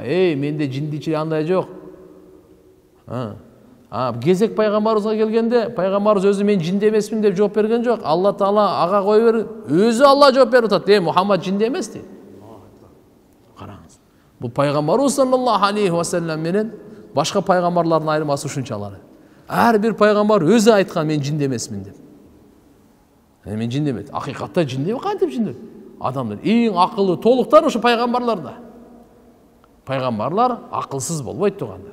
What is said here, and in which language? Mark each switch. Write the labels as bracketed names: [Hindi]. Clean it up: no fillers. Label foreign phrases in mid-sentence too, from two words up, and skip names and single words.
[Kyrgyz] Менде жиндичилик андай жок. Кезек пайгамбарыбызга келгенде, пайгамбарыбыз өзү мен жинди эмесмин деп жооп берген жок. Алла Таала ага кой бер, өзү Алла жооп берип атат. Мухаммад жинди эмес дейт. Караңыз. Бул пайгамбарыбыз [Arabic] صلى الله عليه وسلم [Kyrgyz] менен башка пайгамбарлардын айырмасы ушунчалары. Ар бир пайгамбар өзү айткан мен жинди эмесмин деп. Мен жинди эмес. Акыйкатта жинди кантип жинди? Адамдар эң акылы толуктар ушу пайгамбарларда. Пайгамбарлар акылсыз болбойт тугандар.